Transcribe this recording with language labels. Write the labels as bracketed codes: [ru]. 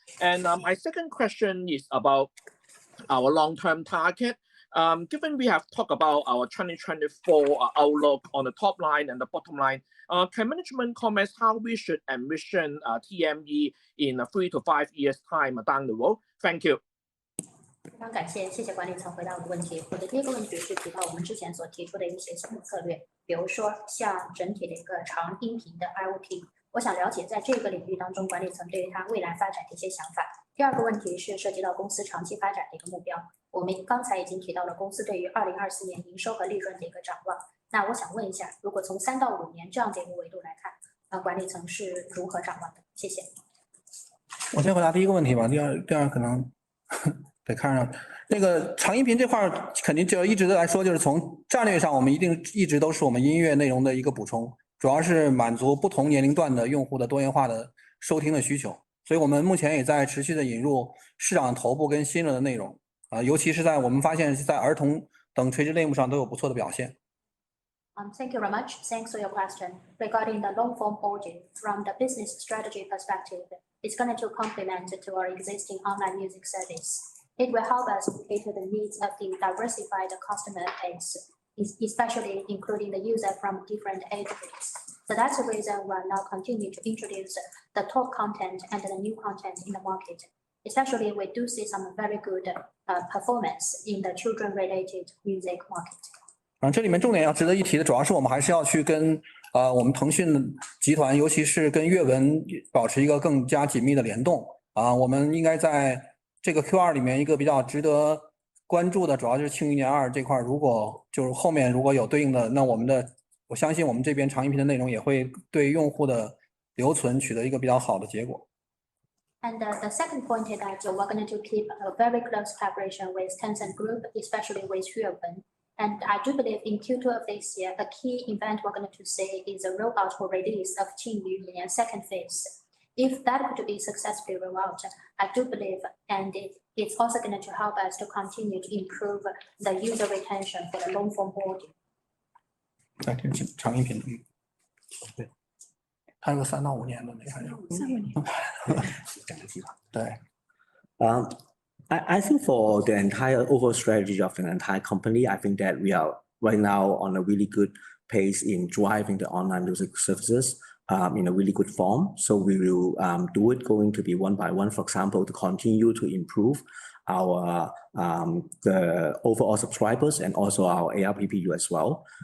[en] And my second question is about our long-term target. Given we have talked about our 2024 outlook on the top line and the bottom line, can management comment how we should envision TME in 3 to 5 years time down the road? Thank you. [zh] 非常感谢，谢谢管理层回答我的问题。我的第一个问题是提到我们之前所提出的一些新的策略，比如说像整体的一个长音频的 IoT。我想了解在这个领域当中，管理层对于它未来发展的一些想法。第二个问题是涉及到公司长期发展的一个目标。我们刚才已经提到了公司对于2024年营收和利润的一个展望。那我想问一下，如果从3到5年这样的一个维度来看，管理层是如何展望的？谢谢。我先回答第一个问题吧，第二可能得看上那个长音频这块，肯定就一直来说，就是从战略上，我们一直都是我们音乐内容的一个补充，主要是满足不同年龄段的用户的多元化的收听的需求。所以我们目前也在持续的引入市场头部跟新的内容尤其是在我们发现在儿童等垂直类目上都有不错的表现。 [en] Thank you very much. Thanks for your question. Regarding the long-form audio, from the business strategy perspective, it's going to complement to our existing online music service. It will help us to cater the needs of the diversified customer base especially including the user from different age groups. So that's the reason we're now continuing to introduce the top content and the new content in the market. Especially, we do see some very good performance in the children-related music market. [zh] 这里面重点要值得一提的，主要是我们还是要去跟我们腾讯集团，尤其是跟阅文保持一个更加紧密的联动我们应该在这个 Q2里面一个比较值得关注的，主要就是庆余年2这块，如果就是后面如果有对应的，那我相信我们这边长音频的内容也会对用户的留存取得一个比较好的结果。 [en] And the second point is that we're going to keep a very close collaboration with Tencent Group, especially with Yuewen. And I do believe in Q2 of this year, a key event we're going to see is a rollout or release of Qingyu Yuan second phase. If that could be successfully rolled out, I do believe, and it's also going to help us to continue to improve the user retention for the long form audio. [zh] 这是长音频对，还有个3到5年的那个 3、5年。对。 [en] I think for the entire overall strategy of an entire company, I think that we are right now on a really good pace in driving the online music services in a really good form. So we will do it going to be one by one, for example, to continue to improve our the overall subscribers and also our ARPPU as well.